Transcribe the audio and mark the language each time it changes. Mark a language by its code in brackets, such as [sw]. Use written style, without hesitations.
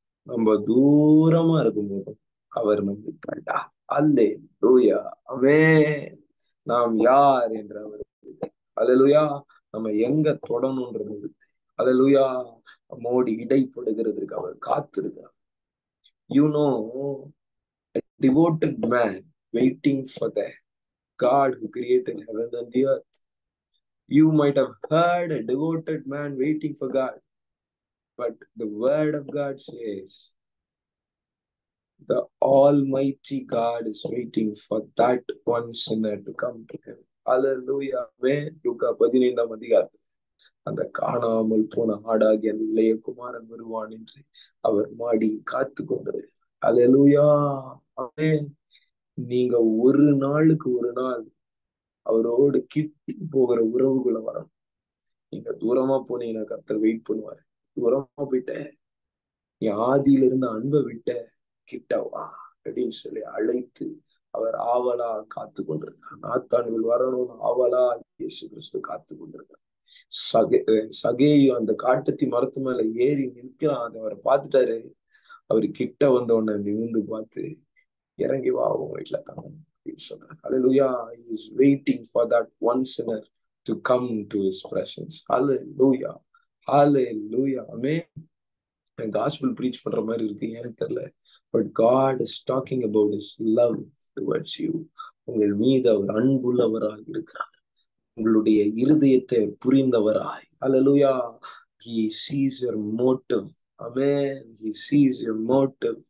[ta] நம்ம தூரமா இருக்கும்போது அவர் நம்மை கண்டார். அல்லேலூயா. ஆமென். நாம் யார் என்று அவர், அல்லேலூயா, நம்ம எங்க தொடணும்ன்றது, அல்லேலூயா, நம்மோடு இடைப்படுகிறதுக்கு அவர் காத்திருக்கிறார். [en] You know, a devoted man waiting for the God who created heaven and the earth. You might have heard a devoted man waiting for God, but the word of God says the Almighty God is waiting for that one sinner to come to him. Hallelujah. [ta] லூக்கா 15ஆம் அதிகாரம், அந்த காணாமல் போன ஆடாகிய இளைய குமாரன் வருவான் என்று அவர் மாடி காத்து கொண்டிருக்கிறார். அல்லேலூயா. ஆமென். நீங்க ஒரு நாளுக்கு ஒரு நாள் அவரோடு கிட்டி போகிற உறவுகளை வரணும். நீங்க தூரமா போனீங்கன்னா கர்த்தர் வெயிட் பண்ணுவாரு. தூரமா போயிட்ட, நீ ஆதியில இருந்த அன்பை விட்ட, கிட்ட வா அப்படின்னு சொல்லி அழைத்து அவர் ஆவலா காத்து கொண்டிருக்கிறார். நாத்தான்கள் வரணும்னு ஆவலா இயேசு கிறிஸ்து காத்து கொண்டிருக்கிறார். சகேயும் அந்த காட்டத்தி மரத்து மேல ஏறி நிற்கிறான். அதை அவரை பார்த்துட்டாரு. அவரு கிட்ட வந்த உடனே நிமிந்து பார்த்து, இறங்கி வா உன் வீட்டுல தாங்க அப்படின்னு சொன்னார். [en] Hallelujah. He is waiting for that one sinner to come to his presence. Hallelujah. Hallelujah. Amen. [ta] Gospel preach பண்ற மாதிரி இருக்கு, ஏன்னு தெரியல. [en] But God is talking about his love towards you. [ta] உங்கள் மீது அவர் அன்புள்ளவராய் இருக்கிறார். உங்களுடைய இருதயத்தை புரிந்தவராய். Hallelujah. [en] He sees your motive. Amen. He sees your motive.